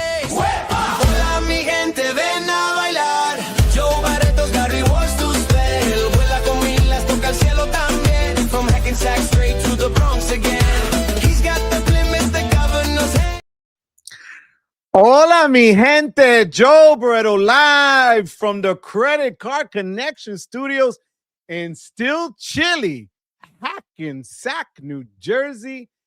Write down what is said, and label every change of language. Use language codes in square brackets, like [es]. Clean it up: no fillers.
[es] Hola mi gente, ven a bailar. [en] Joe Barreto's got rewards to spend. [es] Vuela con milas, toca el cielo también. [en] From Hackensack straight to the Bronx again. He's got the Plymouth, the governor's head. [es] Hola, mi gente. [en] Joe Barreto live from the Credit Card Connection Studios in still chilly Hackensack, New Jersey.